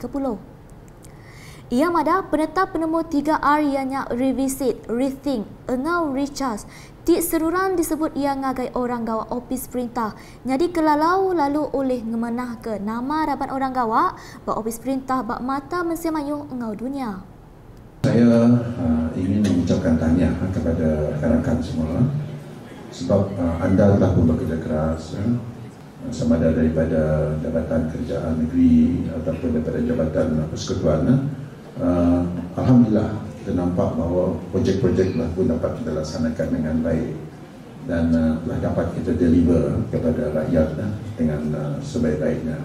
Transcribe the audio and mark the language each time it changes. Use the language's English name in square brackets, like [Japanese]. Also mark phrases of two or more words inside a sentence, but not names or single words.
[Iban] Ia madah penetap penemu 3R ianya [English] revisit, rethink, [Iban] engau recharge. Tik seruran disebut ia ngagai orang gawak opis perintah. Jadi kelalau lalu oleh ngemenah ke nama raban orang gawak bak opis perintah bak mata mensiamayu engau dunia. [Malay] Saya ingin mengucapkan tahniah kepada rakan-rakan semua sebab anda telah pun bekerja keras sama ada daripada Jabatan Kerajaan Negeri ataupun daripada Jabatan Persekutuan. Alhamdulillah kita nampak bahawa projek-projek telah pun dapat kita laksanakan dengan baik dan telah dapat kita deliver kepada rakyat dengan sebaik-baiknya.